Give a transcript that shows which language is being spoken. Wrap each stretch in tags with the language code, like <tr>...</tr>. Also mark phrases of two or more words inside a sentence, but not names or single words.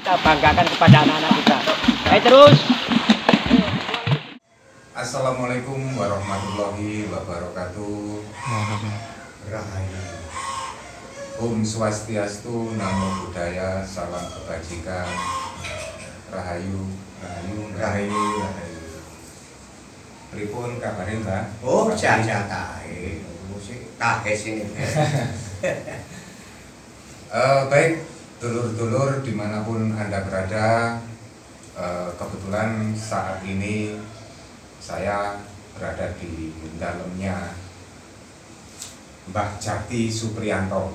<id>kita banggakan kepada anak-anak kita. Baik terus.</id> <ar>السلام عليكم ورحمة الله وبركاته.</ar> <id>Rahayu.</id> <ban>Om Swastiastu,</ban> <pi>Namo Buddhaya,</pi> <id>Salam Kebajikan. Rahayu, rahayu, rahayu, rahayu.</id> <jv>Pripun kabarin, Mbak?</jv> <id>Oh, jaja tahe. Musik tahe sini. Baik, dulur-dulur dimanapun Anda berada, kebetulan saat ini saya berada di dalamnya Mbah Jati Supriyanto.</id>